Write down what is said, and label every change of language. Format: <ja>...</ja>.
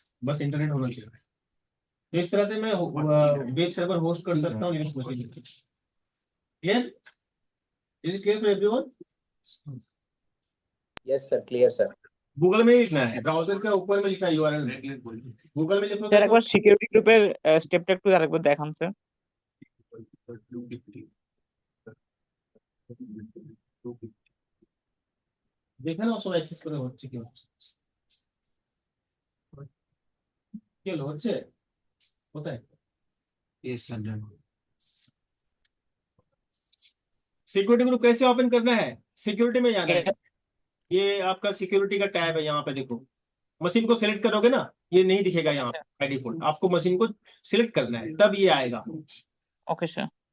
<hi>बस इंटरनेट होना चाहिए। तो इस तरह से मैं वेब सर्वर होस्ट कर सकता हूँ Linux machine.</hi> <en>Clear? Is it clear for everyone? Yes sir, clear sir.</en> <hi>Google में ही लिखना है, ब्राउजर के ऊपर में लिखना है यूआरएल। गूगल में</hi> <bn>স্যার</bn> <hi>लिखोगे तो</hi> <bn>একবার সিকিউরিটি গ্রুপের স্টেপটা একটু আরেকবার দেখান স্যার।</bn> <hi>देखा ना सब एक्सेस</hi> <bn>করে হচ্ছে কি হলো হচ্ছে কোথায়?</bn> <en>Yes, sir. Done.</en> <hi>Security group कैसे ओपन करना है? सिक्योरिटी में जाना है। ये आपका सिक्योरिटी का टैब है, यहाँ पे देखो। मशीन को सिलेक्ट करोगे ना, ये नहीं दिखेगा यहाँ बाय डिफॉल्ट। आपको मशीन को सिलेक्ट करना है, तब ये आएगा।</hi> <bn>Okay sir.</bn>